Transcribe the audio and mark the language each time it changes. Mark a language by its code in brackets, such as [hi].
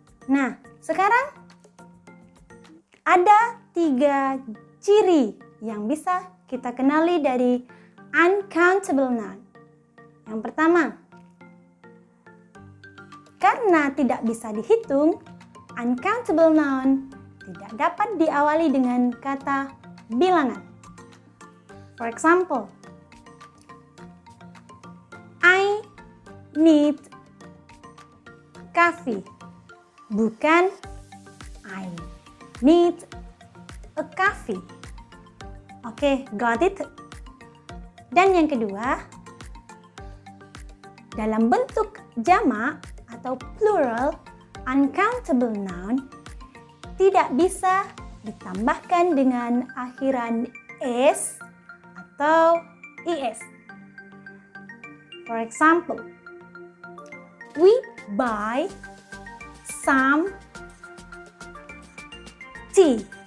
[id] Nah, sekarang ada 3 ciri yang bisa kita kenali dari uncountable noun. Yang pertama, karena tidak bisa dihitung, uncountable noun tidak dapat diawali dengan kata bilangan. [en] For example, I need coffee, [id] bukan [en] I need a coffee. Oke, got it? [id] Dan yang kedua, dalam bentuk jamak atau plural, uncountable noun tidak bisa ditambahkan dengan akhiran s atau es. [en] For example, we buy some tea.